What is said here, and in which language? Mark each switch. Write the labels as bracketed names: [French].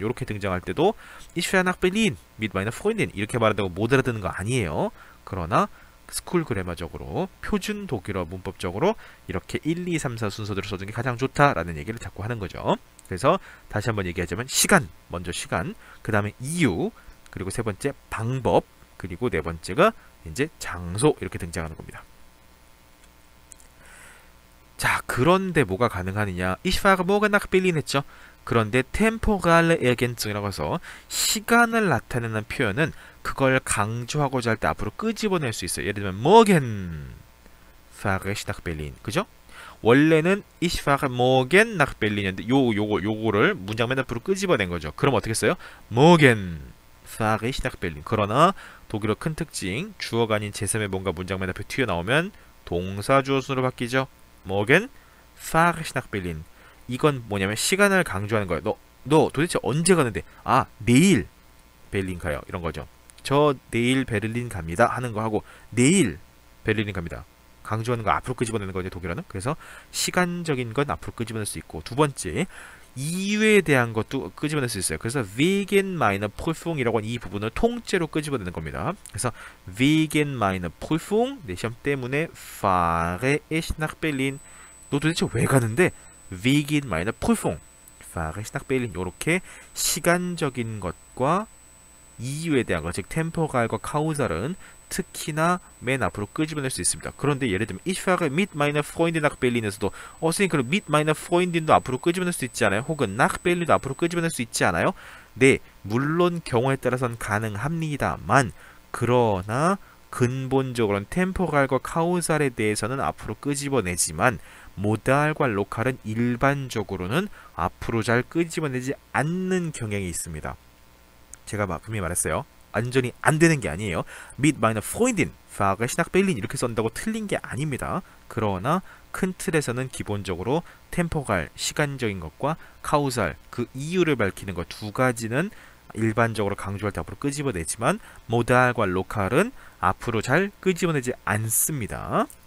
[Korean] 이렇게 등장할 때도 [German] ich fahre nach Berlin mit meiner Freundin. [Korean] 이렇게 말한다고 못 알아듣는 거 아니에요. 그러나 스쿨 그래머적으로 표준 독일어 문법적으로 이렇게 1, 2, 3, 4 순서대로 써주는 게 가장 좋다라는 얘기를 자꾸 하는 거죠. 그래서 다시 한번 얘기하자면 시간, 먼저 시간, 그 다음에 이유, 그리고 세 번째 방법, 그리고 네 번째가 이제 장소 이렇게 등장하는 겁니다. 자, 그런데 뭐가 가능하느냐? [German] Ich fahre morgen nach Berlin [Korean] 했죠. 그런데 temporale Ergänzung이라고 해서 시간을 나타내는 표현은 그걸 강조하고자 할 때 앞으로 끄집어낼 수 있어요. 예를 들면 [German] morgen fahre ich nach Berlin. [Korean] 그죠? 원래는 [German] ich fahre morgen nach Berlin [Korean] 인데 요거를 문장 맨 앞으로 끄집어낸 거죠. 그럼 어떻게 써요? [German] morgen fahre ich nach Berlin. [Korean] 그러나 독일어 큰 특징 주어가 아닌 제3의 뭔가 문장 맨 앞에 튀어나오면 동사 주어 순으로 바뀌죠. [German] morgen fahre ich nach Berlin. [Korean] 이건 뭐냐면 시간을 강조하는 거예요. 너 도대체 언제 가는데? 아, 내일 베를린 가요. 이런 거죠. 저 내일 베를린 갑니다 하는 거 하고 내일 베를린 갑니다. 강조하는 거 앞으로 끄집어내는 거죠, 독일어는. 그래서 시간적인 건 앞으로 끄집어낼 수 있고 두 번째 이유에 대한 것도 끄집어낼 수 있어요. 그래서 [German] wegen meiner Prüfung [Korean] 이라고 하는 이 부분을 통째로 끄집어내는 겁니다. [German] 그래서 wegen meiner Prüfung [Korean] 내 시험 때문에 [German] fahre ich nach Berlin. [Korean] 너 도대체 왜 가는데? [German] wegen meiner Prüfung fahre ich nach Berlin. [Korean] 이렇게 시간적인 것과 이유에 대한 것, 즉 템포갈과 카우살은 특히나 맨 앞으로 끄집어낼 수 있습니다. 그런데 예를 들면 [German] ich fahre mit meiner Freundin nach Berlin [Korean] 에서도 선생님 그럼 [German] mit meiner Freundin [Korean] 도 앞으로 끄집어낼 수 있지 않아요? 혹은 [German] nach Berlin [Korean] 도 앞으로 끄집어낼 수 있지 않아요? 네, 물론 경우에 따라서는 가능합니다만 그러나 근본적으로는 템포갈과 카우살에 대해서는 앞으로 끄집어내지만 모달과 로칼은 일반적으로는 앞으로 잘 끄집어내지 않는 경향이 있습니다. 제가 분명히 말했어요. 완전히 안 되는 게 아니에요. [German] mit meiner Freundin fahre ich nach Berlin [Korean] 이렇게 쓴다고 틀린 게 아닙니다. 그러나 큰 틀에서는 기본적으로 템포갈, 시간적인 것과 카우살, 그 이유를 밝히는 것 두 가지는 일반적으로 강조할 때 앞으로 끄집어내지만 모달과 로칼은 앞으로 잘 끄집어내지 않습니다.